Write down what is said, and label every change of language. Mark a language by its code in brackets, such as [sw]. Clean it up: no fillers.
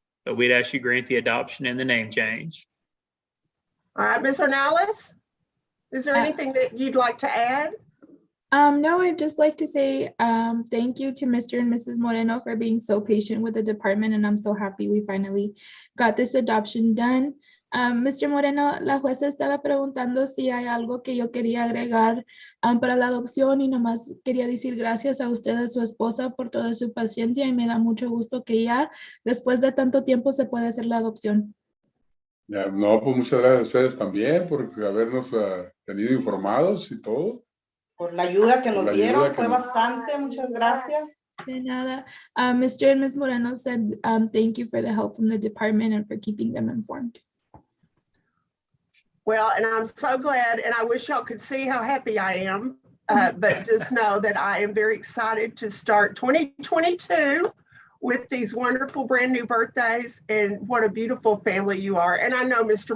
[en] But we'd ask you grant the adoption and the name change. All right, Ms. Ornelas, is there anything that you'd like to add? No, I'd just like to say thank you to Mr. and Mrs. Moreno for being so patient with the department, and I'm so happy we finally got this adoption done. Mr. [es] Moreno, la jueza estaba preguntando si hay algo que yo quería agregar para la adopción y nomás quería decir gracias a usted, a su esposa, por toda su paciencia y me da mucho gusto que ya después de tanto tiempo se puede hacer la adopción. Ya, no, pues muchas gracias a ustedes también por habernos tenido informados y todo. Por la ayuda que Por nos la ayuda dieron, que fue nos- bastante, muchas gracias. De nada. [en] Mr. and Ms. Moreno said thank you for the help from the department and for keeping them informed. Well, and I'm so glad, and I wish y'all could see how happy I am. But just know that I am very excited to start 2022 with these wonderful brand new birthdays, and what a beautiful family you are. And I know Mr.